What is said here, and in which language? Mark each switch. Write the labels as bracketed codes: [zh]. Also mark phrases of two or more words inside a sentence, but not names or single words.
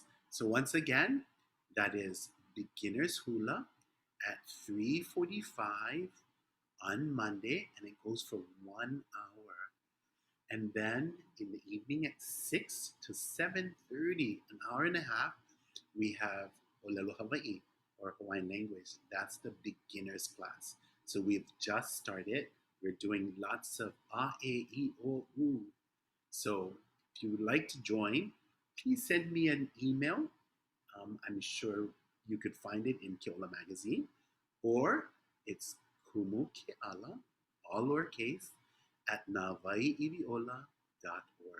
[en] So once again, that is beginners hula at 3:45 on Monday, and it goes for 1 hour. And then in the evening at 6 to 7:30, an hour and a half, we have [haw] Olelo Hawaii, [en] or Hawaiian language. That's the beginners class. So we've just started. We're doing lots of a, e, I, o, u. So if you would like to join, please send me an email. I'm sure you could find it in Keola Magazine, or it's Kumu Keala, all lowercase, at nawaiiwiola.org.